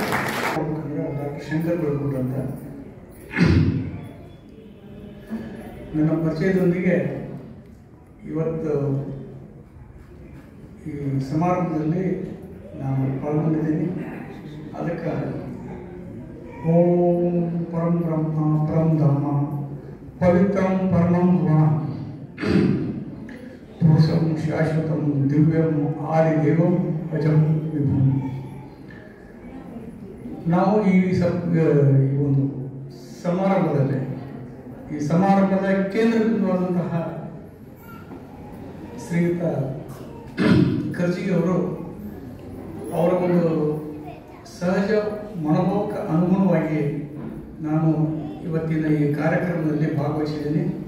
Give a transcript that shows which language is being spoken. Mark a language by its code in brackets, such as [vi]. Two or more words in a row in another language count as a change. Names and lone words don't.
[kn] ಡಾಕ್ಟರ್ ಶಂಕರ್ ಬೆಳಗುಡ್ ಅಂತ ನನ್ನ ಪರಿಚಯದೊಂದಿಗೆ ಇವತ್ತು ಈ ಸಮಾರಂಭದಲ್ಲಿ ನಾನು ಪಾಲ್ಗೊಂಡಿದ್ದೀನಿ. [sa] ಅದಕ್ಕೆ ಓಂ ಪರಂ ಬ್ರಹ್ಮ ಪರಂ ಧಾಮ ಪವಿತ್ರಂ ಪರಮಂ ಭುವನ ಪುರುಷಂ ಶಾಶ್ವತಂ ದಿವ್ಯಂ ಆದಿದೇವಂ ಅಜಂ ವಿಭುಂ. [kn] ನಾವು ಈ ಒಂದು ಸಮಾರಂಭದಲ್ಲಿ ಈ ಸಮಾರಂಭದ ಕೇಂದ್ರ ಬಿಂದುವಾದಂತಹ ಶ್ರೀಯುತ ಕರ್ಜಿಗೆ ಅವರು ಅವರ ಒಂದು ಸಹಜ ಮನೋಭಾವಕ್ಕೆ ಅನುಗುಣವಾಗಿ ನಾನು ಇವತ್ತಿನ ಈ ಕಾರ್ಯಕ್ರಮದಲ್ಲಿ ಭಾಗವಹಿಸಿದ್ದೀನಿ.